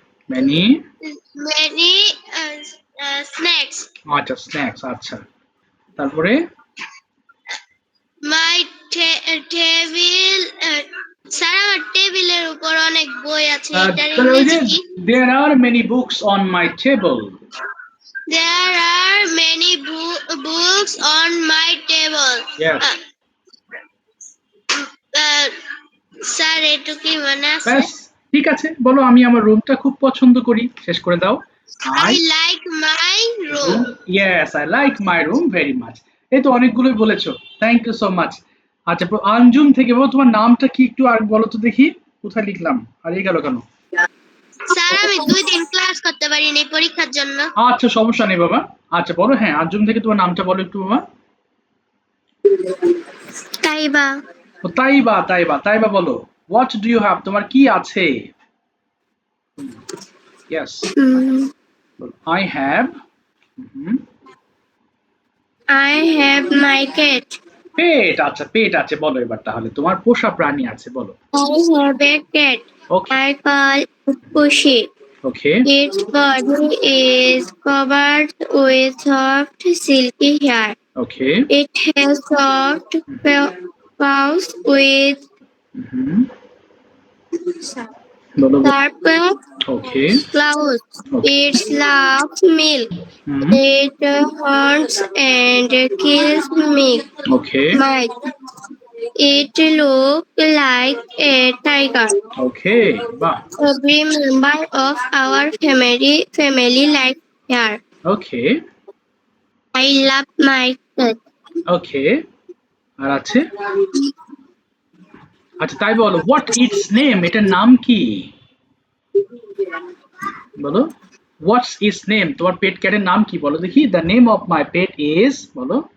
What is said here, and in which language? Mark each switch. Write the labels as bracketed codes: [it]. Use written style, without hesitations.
[bn] মানে [en] many snacks. [bn] আচ্ছা snacks, আচ্ছা তারপরে My টেবিল স্যার আমার টেবিলের উপর অনেক বই আছে, এটার তাহলে ওই যে ইংরেজি কি? [en] there are many books on my table. There are many books on my table. Yes. [bn] Sir এটু কি মনে আছে? ব্যাস ঠিক আছে, বলো আমি আমার রুমটা খুব পছন্দ করি, শেষ করে দাও। [en] I like my room. Yes, I like my room very much. [bn] এই তো অনেকগুলোই বলেছো, [en] Thank you so much. [bn] আচ্ছা আঞ্জুম থেকে বলো তোমার নামটা কি একটু আর বলো তো দেখি, কোথায় লিখলাম আর এই গেল কেন? স্যার আমি 2 দিন ক্লাস করতে পারিনি পরীক্ষার জন্য। আচ্ছা সমস্যা নেই বাবা, আচ্ছা বলো। হ্যাঁ আঞ্জুম থেকে তোমার নামটা বলো একটু বাবা। তাইবা। ও, তাইবা তাইবা তাইবা বলো। [en] what do you have, [bn] তোমার কি আছে? [en] Yes I have. I have my cat. [bn] পেট, আচ্ছা পেট আছে, বলো এবার তাহলে তোমার পোষা প্রাণী আছে বলো। [en] I have a cat. Okay I call it Pushy. Okay Its body is covered with soft, silky hair. Okay It has soft paws with [bn] বলো [en] sharp okay claws. Okay. It loves milk. Hmm It hunts and kills okay mice. It looks like a tiger. Okay বাহ Every member of our family likes her. Okay I love my cat. [bn] ওকে আর আছে, আচ্ছা তাই বলো [en] what its name, [bn] এটার নাম কি বলো। [en] what's its name, [bn] তোমার পেট ক্যাটের নাম কি বলো দেখি। [en] the name of my pet is [bn] বলো।